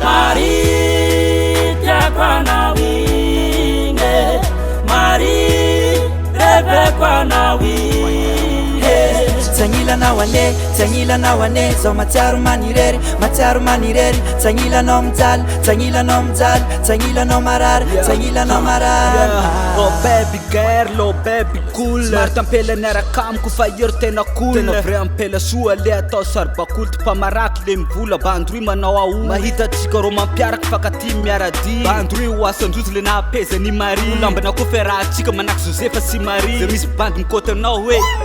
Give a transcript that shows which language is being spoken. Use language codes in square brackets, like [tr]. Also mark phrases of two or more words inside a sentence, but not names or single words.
[mg] Marie tiako anao igny Marie rêveko anao igny Tagnilanao ane zao matsiaro manirery Tagnilanao mijaly Tagnilanao marary [en] Oh baby girl, oh baby cool [mg] Smart ampela niaraka amiko fa iro tena cool Tena vrai ampela soa le atao saribakoly Ty mpamaraky le mivola bandroy manao ao Mahita tsika ro mampiaraka fakaty miarady Bandroy ho asandrozy le napeza ni Marie Lambana koa fe raha tsika manaky Josefa sy Marie Zay misy bandy mikoty anao hoe